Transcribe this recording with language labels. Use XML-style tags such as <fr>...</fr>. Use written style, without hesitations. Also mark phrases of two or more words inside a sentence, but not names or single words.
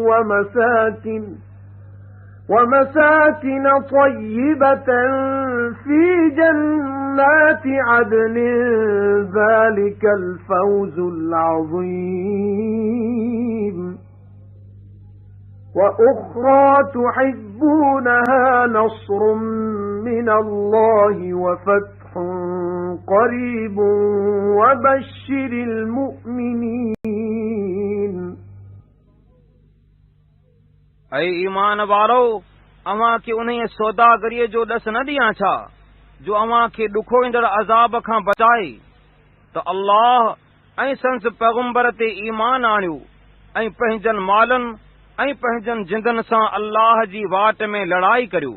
<ar>ومساكن طيبة في جنات عدن ذلك الفوز العظيم وأخرى تحبونها نصر من الله وفتح قريب وبشر المؤمنين</ar> <sd>ऐं ईमान वारो, अव्हां खे उन सौदागरीअ जो ॾस न ॾियां छा जो अव्हां खे ॾुखो ईंदड़ अज़ाब खां बचाए त अल्लाह ऐं संस पैगुंबर ते ईमान आणियो ऐं पंहिंजनि मालनि ऐं पंहिंजनि जिंदनि सां अल्लाह जी वाट में लड़ाई करियो।</sd>